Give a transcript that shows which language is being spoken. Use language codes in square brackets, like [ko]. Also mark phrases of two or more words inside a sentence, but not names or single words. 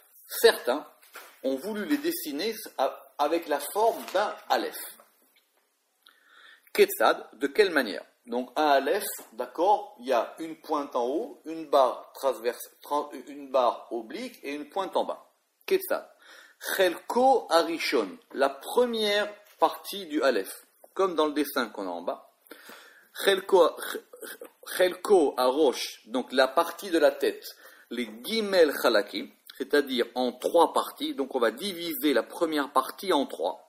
[fr] Certains ont voulu les dessiner avec la forme d'un Aleph. [he] Ketzad, [fr] de quelle manière? Donc un Aleph, d'accord, il y a une pointe en haut, une barre transverse, une barre oblique et une pointe en bas. [he] כיצד. חלקו הראשון, [fr] la première partie du Aleph, comme dans le dessin qu'on a en bas. [he] חלקו הראש, [fr] donc la partie de la tête, les [he] ג׳ חלקים, [fr] c'est-à-dire en trois parties, donc on va diviser la première partie en trois.